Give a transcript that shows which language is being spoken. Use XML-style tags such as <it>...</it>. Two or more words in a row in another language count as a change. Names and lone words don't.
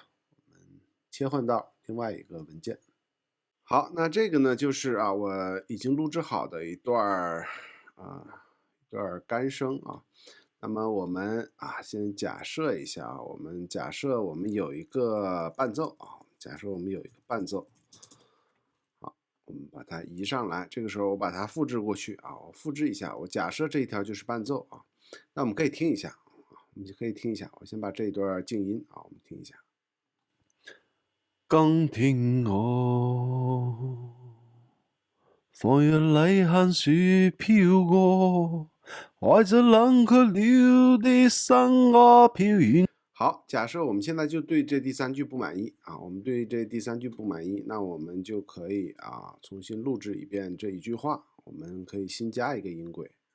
<zh>我们切换到另外一个文件。好，那这个呢就是我已经录制好的一段干声那么我们先假设一下我们假设我们有一个伴奏假设我们有一个伴奏。好，我们把它移上来，这个时候我把它复制过去我复制一下，我假设这一条就是伴奏那我们可以听一下我们就可以听一下，我先把这一段静音我们听一下。更聽我，放若禮限樹飄過，懷着冷卻了的生蛙飄遠。好，假設我們現在就對這第三句不滿意我們對這第三句不滿意，那我們就可以重新錄制一遍這一句話，我們可以新加一個音軌，</zh>